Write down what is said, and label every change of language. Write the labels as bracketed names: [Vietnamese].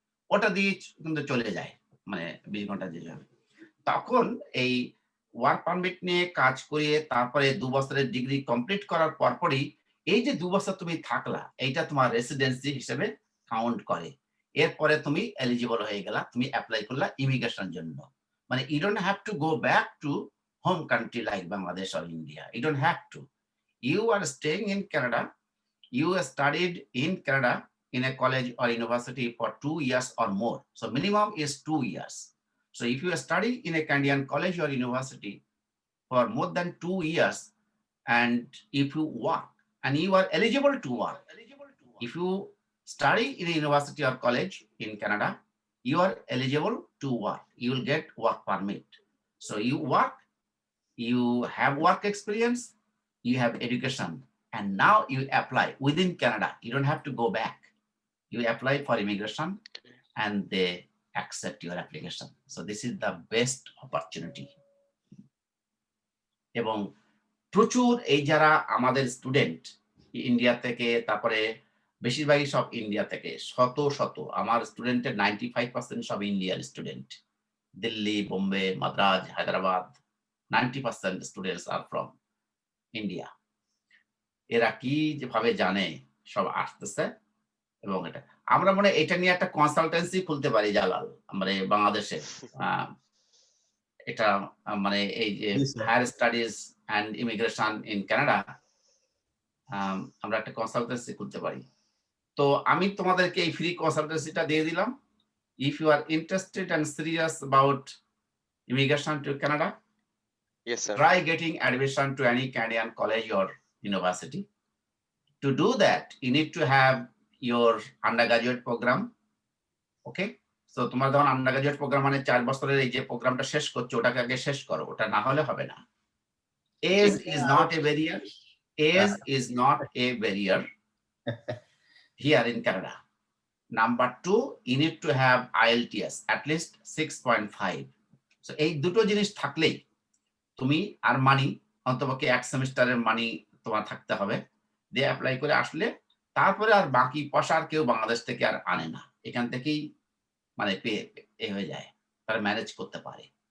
[Bangla] ওটা দিয়ে কিন্তু চলে যায়, মানে 20 ঘন্টা যে যাবে। তখন এই ওয়ার্ক পারমিট নিয়ে কাজ করিয়ে তারপরে 2 বছরের ডিগ্রি কমপ্লিট করার পরপরই এই যে 2 বছর তুমি থাকলা, এইটা তোমার রেসিডেন্সি হিসেবে কাউন্ট করে। এরপরে তুমি এলিজিবল হয়ে গেলা, তুমি অ্যাপ্লাই করলা ইমিগ্রেশনের জন্য। মানে [English] you don't have to go back to home country like Bangladesh or India. You don't have to. You are staying in Canada. You studied in Canada in a college or university for 2 years or more. So minimum is 2 years. So if you study in a Canadian college or university for more than 2 years, and if you work and you are eligible to work, if you study in a university or college in Canada, you are eligible to work. You will get work permit. So you work, you have work experience, you have education, and now you apply within Canada. You don't have to go back. You apply for immigration and they accept your application. So this is the best opportunity. [Bangla] এবং প্রচুর এই যারা আমাদের student India থেকে, তারপরে বেশিরভাগই সব India থেকে, শত শত আমার স্টুডেন্টের 95% সব Indian student. [English] Delhi, Bombay, Madras, Hyderabad, 90% students are from India. [Bangla] এরা কি যেভাবে জানে সব আসতেছে, এবং আমরা মনে এটা নিয়ে একটা কনসালটেন্সি খুলতে পারি জালাল, মানে বাংলাদেশে এটা মানে এই যে [English] higher studies and immigration in Canada, [Bangla] আমরা একটা কনসালটেন্সি খুলতে পারি। তো আমি তোমাদেরকে এই ফ্রি কনসালটেন্সিটা দিয়ে দিলাম। [English] If you are interested and serious about immigration to Canada, Yes, sir. try getting admission to any Canadian college or university. To do that, you need to have your undergraduate program. Okay, so [Bangla] তোমার যখন undergraduate programme মানে 4 বছরের এই যে প্রোগ্রামটা শেষ করছো, ওটাকে আগে শেষ করো, ওটা না হলে হবে না। [English] Age is not a barrier. Age is not a barrier here in Canada. Number 2, you need to have IELTS at least 6.5. [Bangla] So এই দুটো জিনিস থাকলেই তুমি আর মানি অন্তপক্ষে 1 সেমিস্টারের মানি তোমার থাকতে হবে, দিয়ে অ্যাপ্লাই করে আসলে তারপরে আর বাকি পয়সা আর কেউ বাংলাদেশ থেকে আর আনে না, এখান থেকেই মানে এ হয়ে যায়, তারা ম্যানেজ করতে পারে।